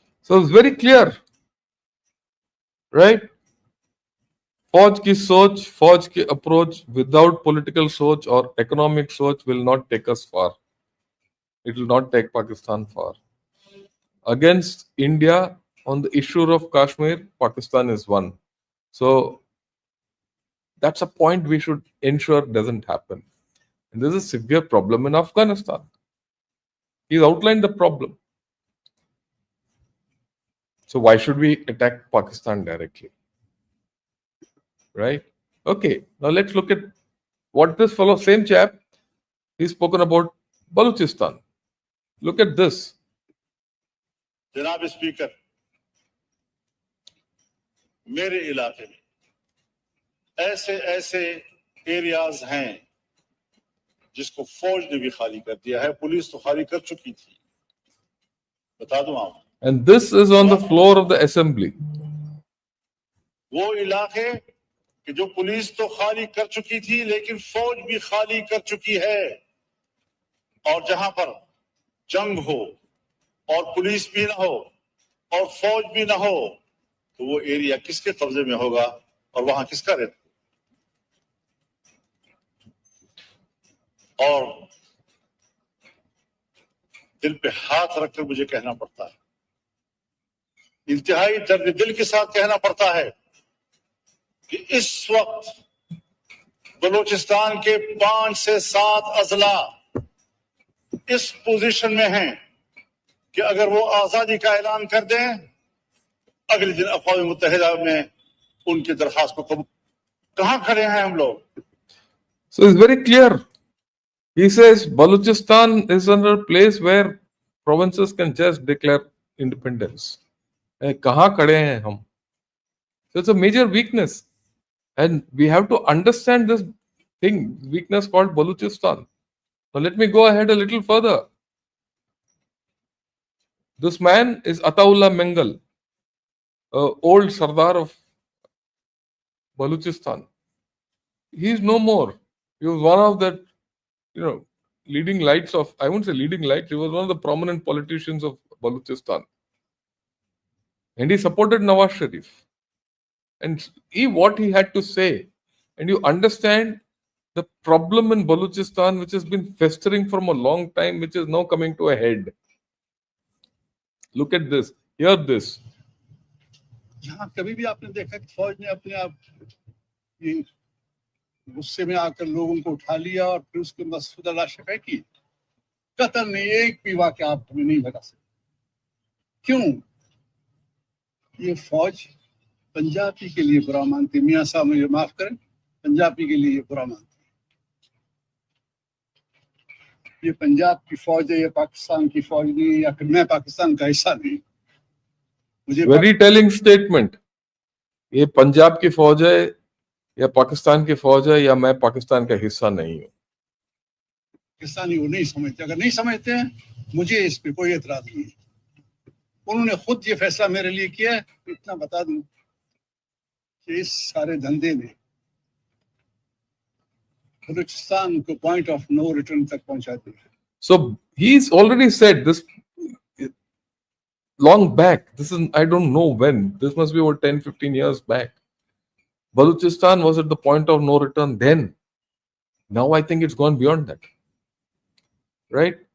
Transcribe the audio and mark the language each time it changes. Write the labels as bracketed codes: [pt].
[en] So it's very clear, right? [hi] फौज की सोच, फौज की अप्रोच विदाउट पॉलिटिकल सोच और इकोनॉमिक सोच [en] will not take us far. It will not take Pakistan far. Against India, on the issue of Kashmir, Pakistan is one. So that's a point we should ensure doesn't happen. And there's a severe problem in Afghanistan. He's outlined the problem. So why should we attack Pakistan directly? Right? Okay, now let's look at what this fellow, same chap, he's spoken about Baluchistan. Look at this. [hi] जनाब speaker, मेरे इलाके में ऐसे ऐसे areas हैं जिसको फौज ने भी खाली कर दिया है, पुलिस तो खाली कर चुकी थी, बता दूं आप. [en] And this is on the floor of the assembly. [hi] वो इलाके कि जो पुलिस तो खाली कर चुकी थी लेकिन फौज भी खाली कर चुकी है, और जहां पर जंग हो और पुलिस भी ना हो और फौज भी ना हो, तो वो एरिया किसके कब्जे में होगा और वहां किसका रहता. और दिल पे हाथ रखकर मुझे कहना पड़ता है, इंतहाई दर्द दिल के साथ कहना पड़ता है कि इस वक्त बलूचिस्तान के 5 से 7 अजला इस पोजीशन में हैं कि अगर वो आजादी का ऐलान कर दें, अगले दिन अक़वाम मुत्तहिदा में उनकी दरखास्त को कहां खड़े हैं हम लोग. [en] So it's very clear. He says Baluchistan is another place where provinces can just declare independence. [hi] कहाँ खड़े हैं हम? [en] So it's a major weakness, and we have to understand this weakness called Baluchistan. Now let me go ahead a little further. This man is Ataullah Mengal, old Sardar of Baluchistan. He is no more. He was one of the, leading lights of, I won't say leading lights, he was one of the prominent politicians of Baluchistan. And he supported Nawaz Sharif. And what he had to say, and you understand the problem in Baluchistan, which has been festering from a long time, which is now coming to a head. Look at this. Hear this. [hi] यहाँ कभी भी आपने देखा कि फौज ने अपने आप ये गुस्से में आकर लोगों को उठा लिया और फिर उसके मसूदा लाशें फेंकी? कतल ने एक भी वाक़या आप तुम्हें नहीं बता सकते. क्यों? ये फौज पंजाबी के लिए बुरा मानती. मियाँ साहब मुझे माफ करें, पंजाबी के लिए ये बुरा मानती. ये पंजाब की फौज है, ये पाकिस्तान की फौज नहीं, या फिर मैं पाकिस्तान का हिस्सा नहीं. मुझे [en] Very telling statement. [hi] ये पंजाब की फौज है या पाकिस्तान की फौज है या मैं पाकिस्तान का हिस्सा नहीं हूँ. पाकिस्तानी वो नहीं समझते. अगर नहीं समझते हैं, मुझे इस पर कोई एतराज नहीं है. उन्होंने खुद ये फैसला मेरे लिए किया है. इतना बता दूं कि इस सारे धंधे में बलूचिस्तान को पॉइंट ऑफ नो रिटर्न तक पहुंचा दिया. [en] So he's already said this long back. This is, I don't know when. This must be about 10-15 years back. Baluchistan was at the point of no return then. Now I think it's gone beyond that. Right?